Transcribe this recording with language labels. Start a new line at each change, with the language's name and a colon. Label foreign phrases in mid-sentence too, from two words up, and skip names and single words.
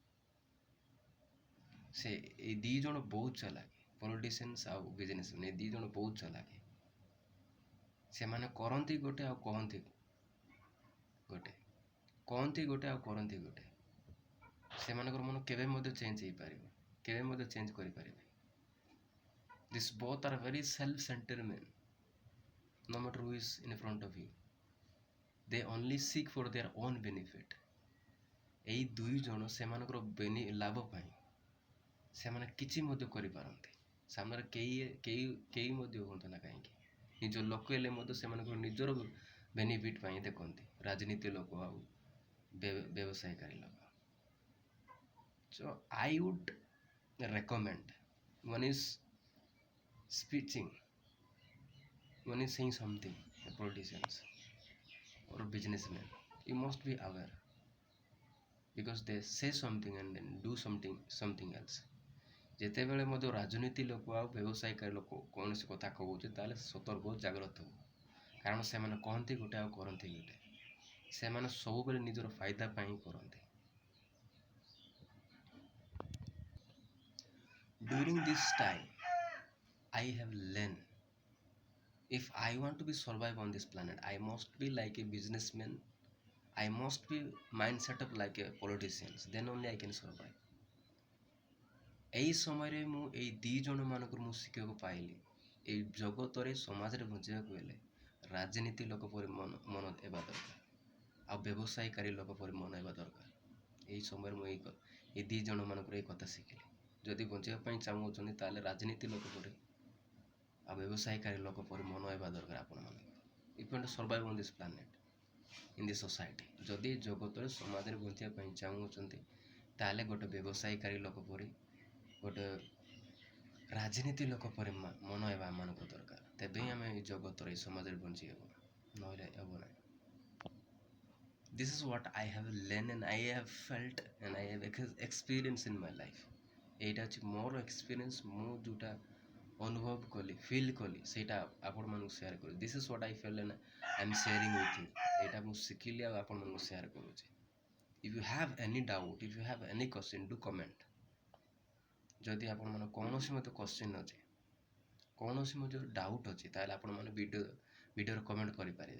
Odia: ସେ ଏଇ ଦୁଇ ଜଣ ବହୁତ ଚାଲାକି, ପଲିଟିସିଆନ୍ସ ଆଉ ବିଜନେସମ୍ୟାନ୍, ଏ ଦୁଇ ଜଣ ବହୁତ ଚାଲାକି। ସେମାନେ କରନ୍ତି ଗୋଟେ ଆଉ କହନ୍ତି ଗୋଟେ, କହନ୍ତି ଗୋଟେ ଆଉ କରନ୍ତି ଗୋଟେ। ସେମାନଙ୍କର ମନ କେବେ ମଧ୍ୟ ଚେଞ୍ଜ ହେଇପାରିବ, କେବେ ମଧ୍ୟ ଚେଞ୍ଜ କରିପାରିବେ।
English: These both are very self-centered men. No matter who is in front of you, they only seek for their own benefit.
Odia: ଏଇ ଦୁଇ ଜଣ ସେମାନଙ୍କର ଲାଭ ପାଇଁ ସେମାନେ କିଛି ମଧ୍ୟ କରିପାରନ୍ତି। ସାମ୍ନାରେ କେହି ମଧ୍ୟ ହୁଅନ୍ତୁ ନା କାହିଁକି, ନିଜ ଲୋକ ହେଲେ ମଧ୍ୟ ସେମାନଙ୍କର ନିଜର ବେନିଫିଟ୍ ପାଇଁ ଦେଖନ୍ତି, ରାଜନୀତି ଲୋକ ଆଉ ବ୍ୟବସାୟୀକାରୀ ଲୋକ।
English: So I would recommend, one is speaking, one is saying something, the politicians or businessmen, you must be aware because they say something and then do something else.
Odia: ଯେତେବେଳେ ମଧ୍ୟ ରାଜନୀତି ଲୋକ ଆଉ ବ୍ୟବସାୟୀକାରୀ ଲୋକ କୌଣସି କଥା କହୁଛି ତାହେଲେ ସତର୍କ ଜାଗ୍ରତ ହବ। କାରଣ ସେମାନେ କହନ୍ତି ଗୋଟେ ଆଉ କରନ୍ତି ଗୋଟେ। ସେମାନେ ସବୁବେଳେ ନିଜର ଫାଇଦା ପାଇଁ କରନ୍ତି।
English: During this time I have learned, if I want to be survive on this planet, I must be like a businessman, I must be mind set up like a politician, then only I can survive.
Odia: ଏହି ସମୟରେ ମୁଁ ଏଇ ଦୁଇ ଜଣ ମାନଙ୍କର ମୁଁ ଶିଖିବାକୁ ପାଇଲି, ଏଇ ଜଗତରେ ସମାଜରେ ବଞ୍ଚିବାକୁ ହେଲେ ରାଜନୀତି ଲୋକ ପରି ମନ ହେବା ଦରକାର ଆଉ ବ୍ୟବସାୟୀକାରୀ ଲୋକ ପରି ମନ ହେବା ଦରକାର। ଏହି ସମୟରେ ମୁଁ ଏଇ ଦୁଇ ଜଣ ମାନଙ୍କର ଏଇ କଥା ଶିଖିଲି। ଯଦି ବଞ୍ଚିବା ପାଇଁ ଚାହୁଁଛନ୍ତି ତାହେଲେ ରାଜନୀତି ଲୋକ ପରି ଆଉ ବ୍ୟବସାୟୀକାରୀ ଲୋକ ପରି ମନ ହେବା ଦରକାର ଆପଣମାନଙ୍କର।
English: If you want to survive on this planet, in this society,
Odia: ଯଦି ଜଗତରେ ସମାଜରେ ବଞ୍ଚିବା ପାଇଁ ଚାହୁଁଛନ୍ତି ତାହେଲେ ଗୋଟେ ବ୍ୟବସାୟୀକାରୀ ଲୋକ ପରି, ଗୋଟେ ରାଜନୀତି ଲୋକ ପରି ମନ ହେବା ଆମମାନଙ୍କୁ ଦରକାର। ତେବେ ହିଁ ଆମେ ଏଇ ଜଗତରେ ଏଇ ସମାଜରେ ବଞ୍ଚି ହେବ, ନହେଲେ ହେବ ନାହିଁ।
English: This is what I have learned and I have felt and I have experienced in my life.
Odia: ଏଇଟା ହେଉଛି ମୋର ଏକ୍ସପିରିଏନ୍ସ, ମୁଁ ଯେଉଁଟା ଅନୁଭବ କଲି, ଫିଲ୍ କଲି, ସେଇଟା ଆପଣମାନଙ୍କୁ ସେୟାର କରୁଛି।
English: This is what I felt and I am sharing with you.
Odia: ଏଇଟା ମୁଁ ଶିଖିଲି ଆଉ ଆପଣମାନଙ୍କୁ ସେୟାର କରୁଛି।
English: If you have any doubt, if you have any question, do comment.
Odia: ଯଦି ଆପଣଙ୍କର କୌଣସି ମଧ୍ୟ କ୍ୱେଶ୍ଚିନ୍ ଅଛି, କୌଣସି ମଧ୍ୟ ଡାଉଟ୍ ଅଛି, ତାହେଲେ ଆପଣମାନେ ଭିଡ଼ିଓରେ କମେଣ୍ଟ କରିପାରିବେ।